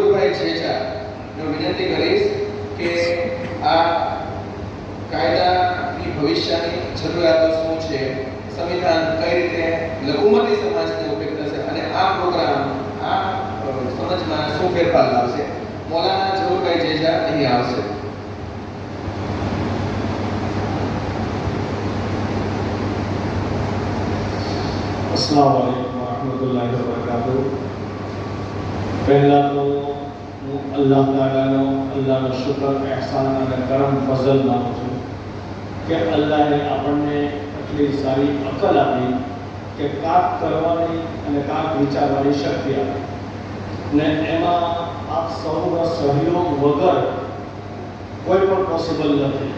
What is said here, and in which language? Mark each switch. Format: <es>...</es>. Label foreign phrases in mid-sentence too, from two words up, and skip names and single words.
<gu>છેચા હું વિનંતી કરીશ કે આ કાયદાની ભવિષ્યની જરૂરિયાતો શું છે, સંવિધાન કઈ રીતે લઘુમતી સમાજને ઉપયોગ થશે અને આ પ્રોગ્રામ આ સમાજમાં શું ફેરફાર લાવશે. મૌલાના ઝહુરભાઈ છેચા અહીં આવશે.</gu> <ar>السلام عليكم ورحمة الله وبركاته.</ar> <gu>પહેલા તો અલ્લાહ તાલાનો अल्लाहનો શુક્ર એહસાન અને કરમ ફઝલ માનું છું કે અલ્લાહે આપણને એટલી સારી અકલ આપી કે કાક કરવાની અને કાક વિચારવાની શક્તિ આપી ને એમાં આપ સૌનો સહયોગ વગર કોઈ પણ પોસિબલ નથી.</gu>